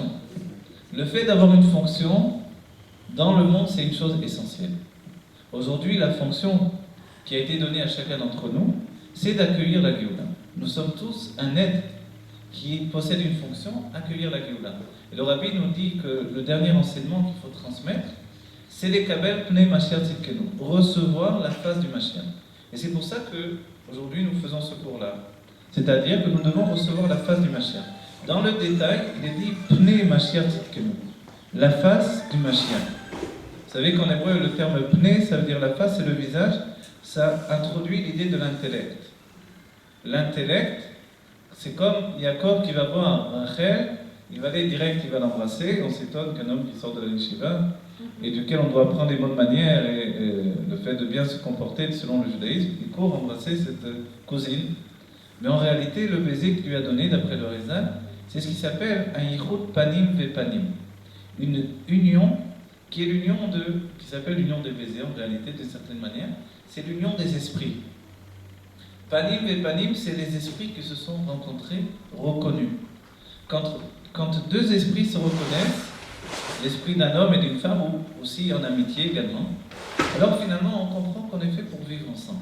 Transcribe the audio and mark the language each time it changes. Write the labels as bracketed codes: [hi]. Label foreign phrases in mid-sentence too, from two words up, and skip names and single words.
[fr] Le fait d'avoir une fonction dans le monde, c'est une chose essentielle. Aujourd'hui, la fonction qui a été donnée à chacun d'entre nous, c'est d'accueillir la Géoula. Nous sommes tous un être qui possède une fonction, accueillir la Géoula. Et le Rabbi nous dit que le dernier enseignement qu'il faut transmettre, c'est les [he] קבל פני משיח צדקנו, [fr] recevoir la face du Mashiach. Et c'est pour ça qu'aujourd'hui nous faisons ce cours-là. C'est-à-dire que nous devons recevoir la face du Mashiach. Dans le détail, il est dit [he] פני משיח צדקנו, [fr] la face du Mashiach. Vous savez qu'en hébreu, le terme pnei, ça veut dire la face et le visage, ça introduit l'idée de l'intellect. L'intellect, c'est comme Yaakov qui va voir Rachel, il va aller direct, il va l'embrasser. On s'étonne qu'un homme qui sort de la yeshiva et duquel on doit apprendre les bonnes manières et le fait de bien se comporter selon le judaïsme, il court embrasser cette cousine. Mais en réalité, le baiser qu'il lui a donné, d'après le Rizal, c'est ce qui s'appelle un [he] יחוד פנים ופנים. [fr] Une union qui est qui s'appelle l'union des baisers, en réalité, d'une certaine manière, c'est l'union des esprits. Panim et panim, c'est les esprits qui se sont rencontrés, reconnus. Quand deux esprits se reconnaissent, l'esprit d'un homme et d'une femme, ou aussi en amitié également, Alors finalement, on comprend qu'on est fait pour vivre ensemble.